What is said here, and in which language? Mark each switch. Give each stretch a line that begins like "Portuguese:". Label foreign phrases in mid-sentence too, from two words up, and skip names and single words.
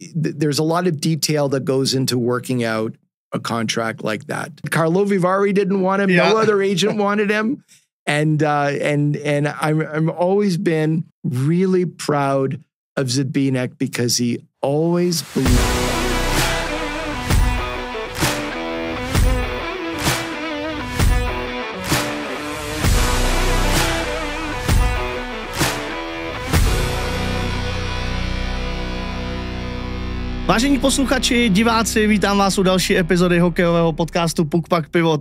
English: There's a lot of detail that goes into working out a contract like that. Carlo Vivari didn't want him. No other agent wanted him. And I'm always been really proud of Zbyněk because he always believed.
Czech: Vážení posluchači, diváci, vítám vás u další epizody hokejového podcastu Puk Pak Pivo.